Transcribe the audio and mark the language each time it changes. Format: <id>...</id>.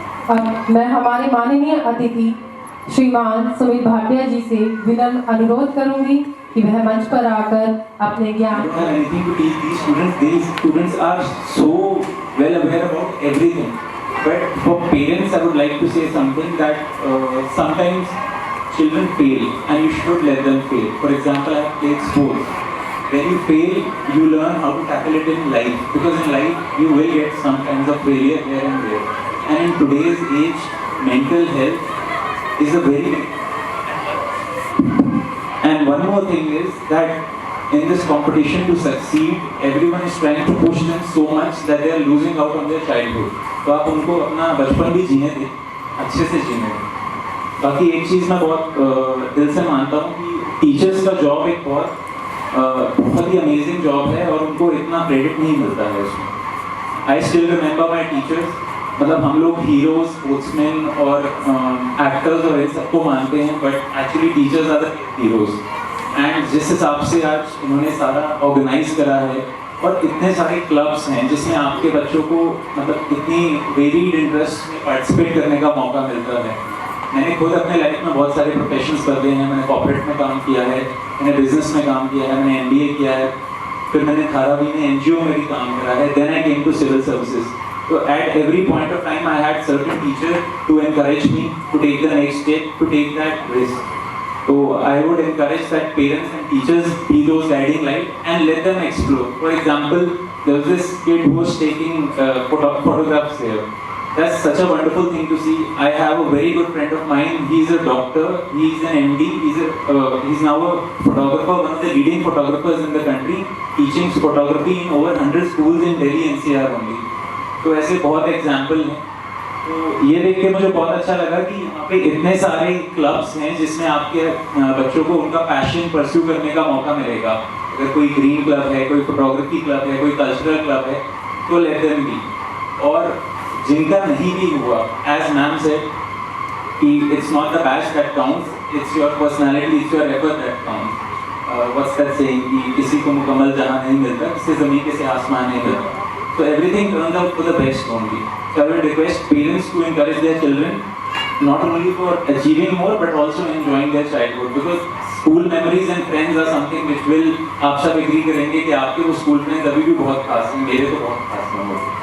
<hi>अब मैं हमारे माननीय अतिथि श्रीमान सुमित भाटिया जी से विनम्र अनुरोध करूंगी कि वह मंच पर आकर अपने ज्ञान</hi> <en>I don't have anything to teach these students. These students are so well aware about everything. But for parents, I would like to say something that sometimes children fail and you should let them fail. For example, I have played sports. When you fail, you learn how to tackle it in life. Because in life, you will get some kinds of failure here and there. And in today's age, mental health is a very big. And one more thing is that in this competition to succeed, everyone is trying to push them so much that they are losing out on their childhood.</en> <hi>तो आप उनको अपना बचपन भी जीने दें, अच्छे से जीने दें. बाकी एक चीज़ मैं बहुत दिल से मानता हूँ कि टीचर्स का जॉब एक बहुत ही अमेजिंग जॉब है और उनको इतना क्रेडिट नहीं मिलता है उसमें.</hi> <en>I still remember my teachers.</en> <hi>मतलब हम लोग हीरोज, स्पोर्ट्समैन और एक्टर्स और इन सबको मानते हैं,</hi> <en>But actually teachers are the heroes.</en> <hi>And जिस हिसाब से आज इन्होंने सारा ऑर्गेनाइज करा है और इतने सारे क्लब्स हैं जिसमें आपके बच्चों को मतलब इतनी वेरिड इंटरेस्ट में पार्टिसिपेट करने का मौका मिलता है. मैंने खुद अपने लाइफ में बहुत सारे प्रोफेशंस कर दिए हैं. मैंने कॉर्पोरेट में काम किया है, मैंने बिजनेस में काम किया है, मैंने MBA किया है, फिर मैंने धारावी में NGO में भी काम करा है.</hi> <en>Then I came to civil services. So at every point of time I had certain teachers to encourage me to take the next step, to take that risk. So I would encourage that parents and teachers be those guiding light and let them explore. For example, there was this kid who was taking photographs here. That's such a wonderful thing to see. I have a very good friend of mine. He's a doctor. He's an MD. He's now a photographer, one of the leading photographers in the country, teaching photography in over 100 schools in Delhi NCR only.</en> <hi>तो ऐसे बहुत example हैं. तो ये देख के मुझे बहुत अच्छा लगा कि यहाँ पे इतने सारे क्लब्स हैं जिसमें आपके बच्चों को उनका पैशन परस्यू करने का मौका मिलेगा. अगर कोई ग्रीन क्लब है, कोई फोटोग्राफी क्लब है, कोई कल्चरल क्लब है, तो</hi> <en>Let them be.</en> <hi>और जिनका नहीं भी हुआ,</hi> <en>As ma'am said कि it's not the batch that counts, it's your personality, it's your effort that counts. What's that saying</en> <hi>कि किसी को मुकम्मल जहाँ नहीं मिलता, किसी ज़मीन के से आसमान नहीं मिलता.</hi> <en>So everything turns out for the best only. So I will request parents to encourage their children not only for achieving more but also enjoying their childhood, because school memories and friends are something which will,</en> <hi>आप सब agree करेंगे कि आपके वो school friends अभी भी बहुत खास हैं, मेरे तो बहुत खास हैं वो.</hi>